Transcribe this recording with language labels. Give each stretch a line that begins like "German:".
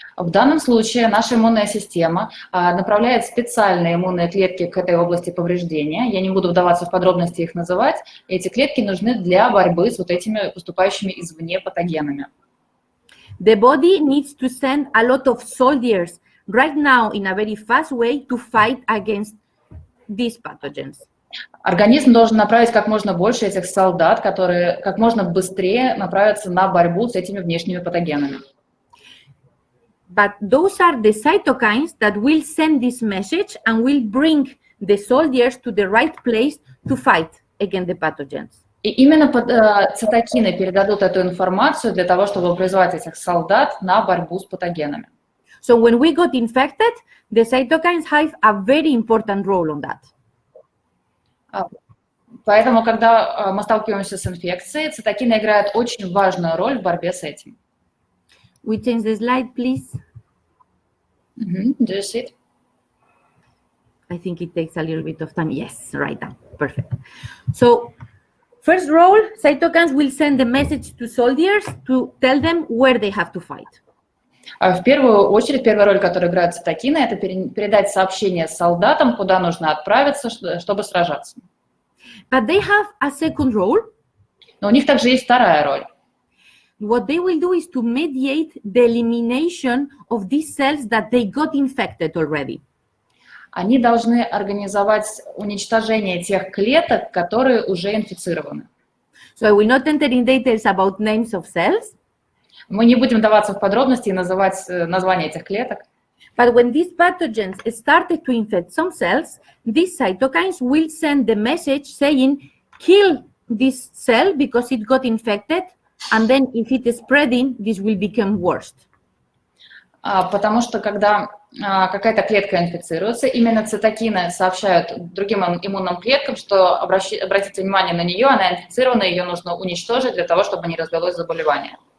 Russian: В данном случае наша иммунная система направляет специальные иммунные клетки к этой области повреждения. Я не буду вдаваться в подробности их называть. Эти клетки нужны для борьбы с вот этими поступающими извне патогенами.
English: The body needs to send a lot of soldiers right now in a very fast way to fight against these pathogens.
Russian: Организм должен направить как можно больше этих солдат, которые как можно быстрее направятся на борьбу с этими внешними патогенами.
English: But those are the cytokines that will send this message and will bring the soldiers to the right place to fight against the pathogens.
Russian: И именно цитокины передадут эту информацию для того, чтобы призвать этих солдат на борьбу с патогенами.
English: So when we got infected, the cytokines have a very important role on that.
Russian: Поэтому, когда мы сталкиваемся с инфекцией, цитокины играют очень важную роль в борьбе с этим.
English: We change the slide, please. Do you see it? I think it takes a little bit of time. Yes, right now. Perfect. So, first role, cytokines will send the message to soldiers to tell them where they have to fight.
Russian: В первую очередь, первая роль, которую играют цитокины, это передать сообщение солдатам, куда нужно отправиться, чтобы сражаться.
English: But they have a second role.
Russian: Но у них также есть вторая роль.
English: What they will do is to mediate the elimination of these cells that they got infected already.
Russian: Они должны организовать уничтожение тех клеток, которые уже инфицированы.
English: So I will not enter in details about names of cells.
Russian: Мы не будем вдаваться в подробности и называть названия этих клеток.
English: But when these pathogens started to infect some cells, these cytokines will send the message saying, kill this cell because it got infected, and then if it is spreading, this will become worse.
Russian: Потому что когда какая-то клетка инфицируется, именно цитокины сообщают другим иммунным клеткам, что обратите внимание на нее, она инфицирована, ее нужно уничтожить для того, чтобы не развелось заболевание.